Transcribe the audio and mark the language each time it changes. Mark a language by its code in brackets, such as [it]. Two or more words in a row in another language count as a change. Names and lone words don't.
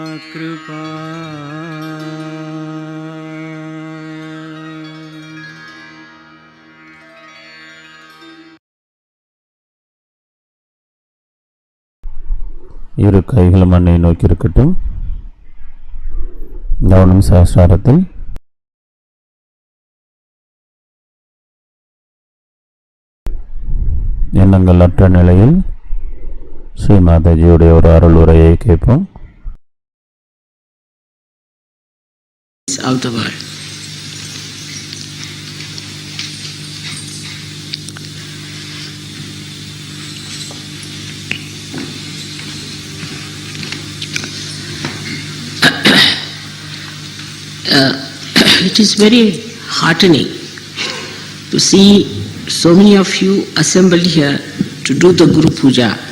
[hi] कृपा [ta] இரு கைகளும் மண்ணை நோக்கி இருக்கட்டும். கவனம் சஹஸ்ராரத்தில். எண்ணங்கள் அற்ற நிலையில் ஸ்ரீ மாதாஜியுடைய ஒரு அருள் உரையை கேட்போம். [en] Of the world. It is very heartening to see so many of you assembled here to do the Guru Puja,